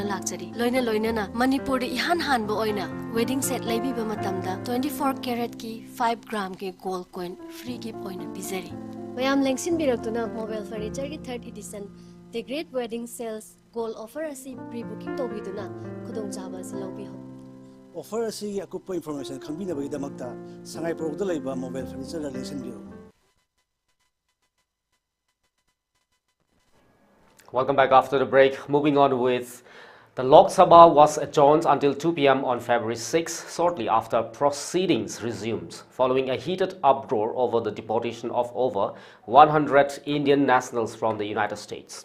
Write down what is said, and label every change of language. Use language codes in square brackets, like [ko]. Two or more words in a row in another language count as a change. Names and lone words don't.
[mni] lakchari loina na Manipur ihan hanbo oina [en] wedding set [mni] laibi ba matamda 24 carat ki 5 gram ki [en] gold coin free gift [mni] oina bizari mayam lengsin biraktuna mobile furniture ki 3rd edition the great wedding sales gold offer asi pre booking to biduna khudong chaba silobi ho offer asi akupa information khambina bagi damakta sangai product laiba mobile furniture la lengsin biro. [en] Welcome back after the break. Moving on with the Lok Sabha was adjourned until 2 p.m. on February 6, shortly after proceedings resumed, following a heated uproar over the deportation of over 100 Indian nationals from the United States.